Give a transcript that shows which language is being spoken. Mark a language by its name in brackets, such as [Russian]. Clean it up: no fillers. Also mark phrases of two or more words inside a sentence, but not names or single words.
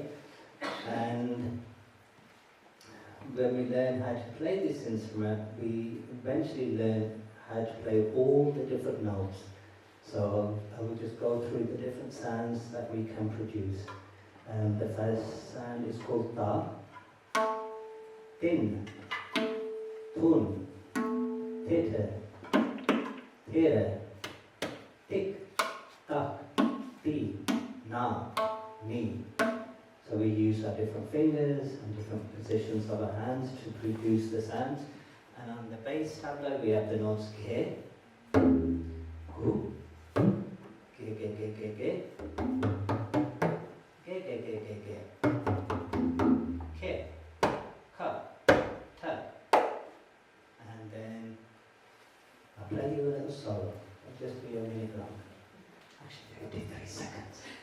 [English] And when we learned how to play this instrument, we eventually learned how to play all the different notes. So I will just go through the different sounds that we can produce. And the first sound is called ta. Tin, tun, tete, tere, tik, tak, ti, na, ni. So we use our different fingers and different positions of our hands to produce the sounds. And on the bass tabla we have the notes ge, gu, ge, ge, ge, ge, ge, ge, ge, ge, ge, ge, ke, ka, ta. And then I'll play you a little solo. It'll just be a minute long. Actually, 30 seconds.